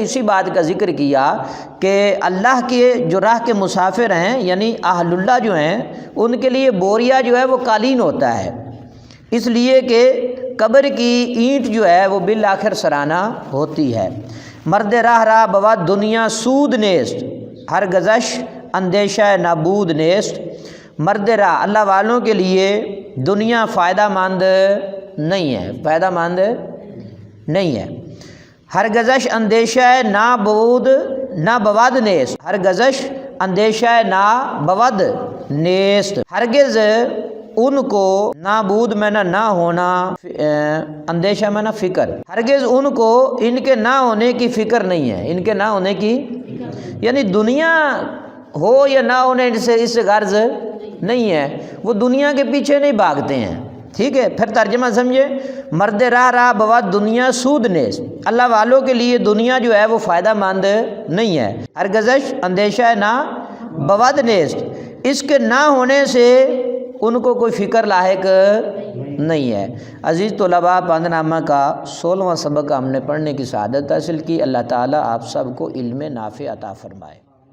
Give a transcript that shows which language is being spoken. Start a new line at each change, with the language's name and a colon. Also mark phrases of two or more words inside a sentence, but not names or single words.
Urdu: اسی بات کا ذکر کیا کہ اللہ کے جو راہ کے مسافر ہیں یعنی اہل اللہ جو ہیں ان کے لیے بوریا جو ہے وہ قالین ہوتا ہے، اس لیے کہ قبر کی اینٹ جو ہے وہ بالآخر سرانہ ہوتی ہے، مرد راہ بود دنیا سود نیست، ہر گزش اندیشہ نابود نیست، مرد راہ اللہ والوں کے لیے دنیا فائدہ مند نہیں ہے، فائدہ مند نہیں ہے،
Persian: ہر گزش اندیشہ نابود نہ بود نیست، ہر گزش اندیشہ نابود نیست،
Urdu: ہرگز ان کو نابود میں نہ ہونا، اندیشہ میں نہ فکر، ہرگز ان کو ان کے نہ ہونے کی فکر نہیں ہے، ان کے نہ ہونے کی یعنی دنیا ہو یا نہ ہونے اس سے غرض نہیں ہے، وہ دنیا کے پیچھے نہیں بھاگتے ہیں، ٹھیک ہے، پھر ترجمہ سمجھے،
Persian: مرد راہ بود دنیا سود نیست،
Urdu: اللہ والوں کے لیے دنیا جو ہے وہ فائدہ مند نہیں ہے،
Persian: ہر گزش اندیشہ نہ بود نیست،
Urdu: اس کے نہ ہونے سے ان کو کوئی فکر لاحق نہیں ہے۔ عزیز طلباء، پاندنامہ کا 16واں سبق ہم نے پڑھنے کی سعادت حاصل کی، اللہ تعالیٰ آپ سب کو علم نافع عطا فرمائے۔